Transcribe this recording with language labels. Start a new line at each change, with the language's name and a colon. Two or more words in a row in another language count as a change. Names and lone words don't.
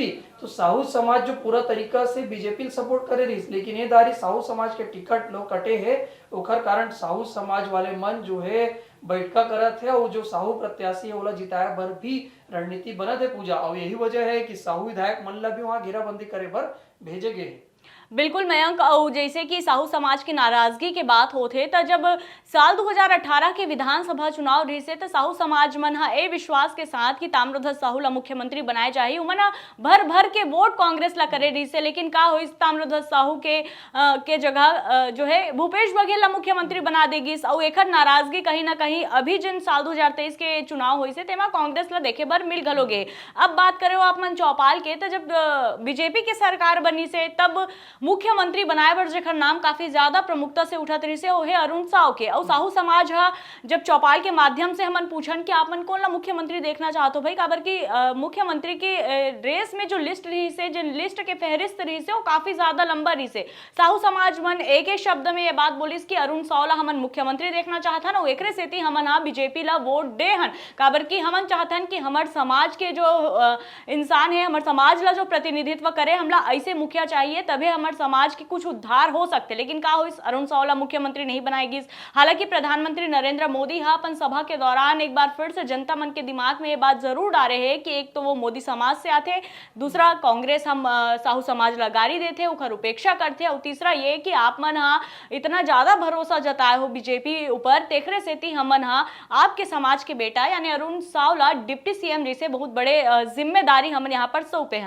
Chhattisgarhi: तो साहू समाज जो पूरा तरीका से बीजेपी सपोर्ट करे रही, लेकिन ये दारी साहू समाज के टिकट लोग कटे है, ओखर कारण साहू समाज वाले मन जो है बैठका करत है और जो साहू प्रत्याशी है ओला जिताया भर भी रणनीति बनत है पूजा। और यही वजह है कि साहू विधायक मन ला भी वहां घेराबंदी करे पर भेजे गए। बिल्कुल मयंक, जैसे कि साहू समाज की नाराजगी के बात होते तो जब साल 2018 के विधानसभा चुनाव रही से तो साहू समाज मन ए विश्वास के साथ कि ताम्रध्वज साहू ला मुख्यमंत्री बनाए जाए, उमन भर भर के वोट कांग्रेस ला करे रही से। लेकिन का हो ताम्रध्वज साहू के जगह जो है भूपेश बघेल ला मुख्यमंत्री बना देगी और एक नाराजगी कहीं ना कहीं अभी जिन साल 2023 के चुनाव हुई से तेमा कांग्रेस ला देखे बर मिल गलोगे। अब बात करो आप मन चौपाल के, तो जब बीजेपी के सरकार बनी से तब मुख्यमंत्री बनाए बर जेकर नाम काफी ज्यादा प्रमुखता से उठत रही से ओहे अरुण साव के। और साहू समाज जब चौपाल के माध्यम से हमन पूछन कि आप मन कौन ला मुख्यमंत्री देखना चाहते हो भाई, काबर की मुख्यमंत्री की रेस में जो लिस्ट रही से, जिन लिस्ट के फहरिस्त रही से वो काफी ज्यादा लंबा रही से। साहू समाज मन एक ही शब्द में ये बात बोलिस कि अरुण साव ला हमन मुख्यमंत्री देखना चाहता ना, एकरे सेती हमन बीजेपी ला वोट दे हन, काबर की हमन चाहतन कि हमार समाज के जो इंसान है, हमार समाज ला जो प्रतिनिधित्व करे, हमला ऐसे मुखिया चाहिए तभी हमार समाज के कुछ उद्धार हो सकते। लेकिन का हो इस अरुण साव ला मुख्यमंत्री नहीं बनाएगी। हालांकि प्रधानमंत्री नरेंद्र मोदी अपन सभा के दौरान एक बार फिर से जनता मन के दिमाग में ये बात जरूर डाले हैं कि एक तो वो मोदी समाज से आते, दूसरा कांग्रेस हम साहू समाज ला गारी देते, उखर उपेक्षा करते, और तीसरा ये कि आप मन इतना ज्यादा भरोसा जताए हो बीजेपी ऊपर, तेखरे सेती हमन आपके समाज के बेटा यानी अरुण साव ला
English: deputy CM
Chhattisgarhi: जैसे बहुत बड़े जिम्मेदारी हमन यहाँ पर सौंपे हैं।